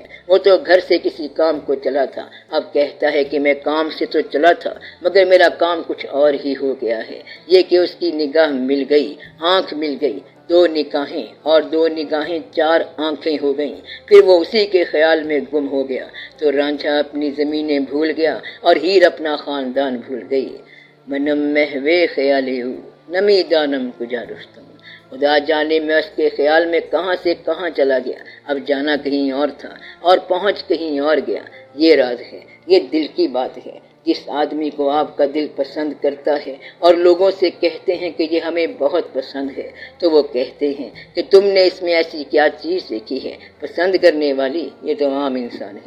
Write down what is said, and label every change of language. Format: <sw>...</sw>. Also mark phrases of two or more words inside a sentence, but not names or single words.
<ur>وہ تو گھر سے کسی کام کو چلا تھا، اب کہتا ہے کہ میں کام سے تو چلا تھا مگر میرا کام کچھ اور ہی ہو گیا ہے۔ یہ کہ اس کی نگاہ مل گئی، آنکھ مل گئی، 2 نگاہیں اور 2 نگاہیں 4 آنکھیں ہو گئیں، پھر وہ اسی کے خیال میں گم ہو گیا۔ تو رانجھا اپنی زمینیں بھول گیا اور ہیر اپنا خاندان بھول گئی۔</ur> <fa>منم محوے خیالے ہو نمی دانم کجا رستم،</fa> <ur>خدا جانے میں اس کے خیال میں کہاں سے کہاں چلا گیا، اب جانا کہیں اور تھا اور پہنچ کہیں اور گیا۔ یہ راز ہے، یہ دل کی بات ہے۔ جس آدمی کو آپ کا دل پسند کرتا ہے اور لوگوں سے کہتے ہیں کہ یہ ہمیں بہت پسند ہے، تو وہ کہتے ہیں کہ تم نے اس میں ایسی کیا چیز دیکھی ہے پسند کرنے والی، یہ تو عام انسان ہے۔</ur>